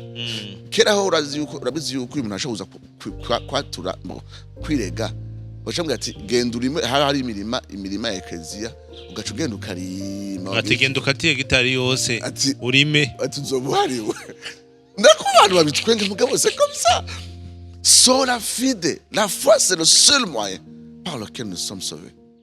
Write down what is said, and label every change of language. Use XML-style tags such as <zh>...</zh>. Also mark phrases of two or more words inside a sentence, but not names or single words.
<rn>Kera ho urabizi yuko uyu muntu ashoboza kwatura kwirega, bacambwira ati genda urime, hari imirima ya eklezia, ugaca ugenda ukarima, ati genda ukatiye gitari yose urime, ati uzoba uhariwe. Ndako abantu babitwenga mugabo,</rn> <fr>c'est comme ça.</fr> <la>Sola fide,</la> <fr>la foi c'est le seul moyen par lequel nous sommes sauvés.</fr>